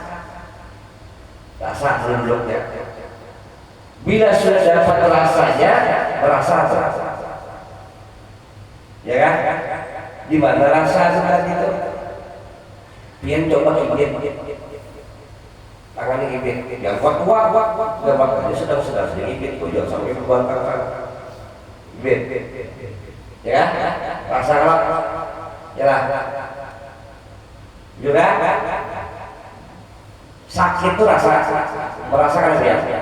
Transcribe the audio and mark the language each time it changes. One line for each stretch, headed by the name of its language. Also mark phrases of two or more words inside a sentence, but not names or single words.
Indonesian: Rasa duduknya. Bila sudah dapat rasanya, merasa apa? Ya kan? Di mana rasa itu?
Banjar: Pian coba ibit. Tangan ibit. Yang kuat, nggak makanya sedang ibit. Jangan sampai berbantang. Ibit. Ya, rasa apa?
Indonesian: Jelas. Juga sakit itu rasa, merasakan dia.